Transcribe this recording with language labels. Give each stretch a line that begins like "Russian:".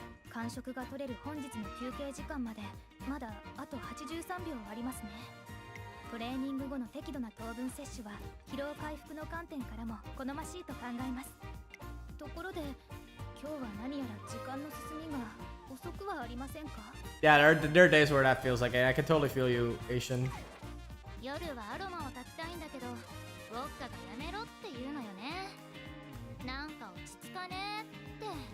Japanese: 感触が取れる本日の休憩時間までまだあと83秒ありますね。トレーニング後の適度な糖分摂取は疲労回復の観点からも好ましいと考えます。ところで今日は何やら時間の進みが遅くはありませんか?
English: Yeah, there are days where that feels like it. I can totally feel you, Asian.
Japanese: 夜はアロマを焚きたいんだけど、ウォッカがやめろって言うのよね。なんか落ち着かねって。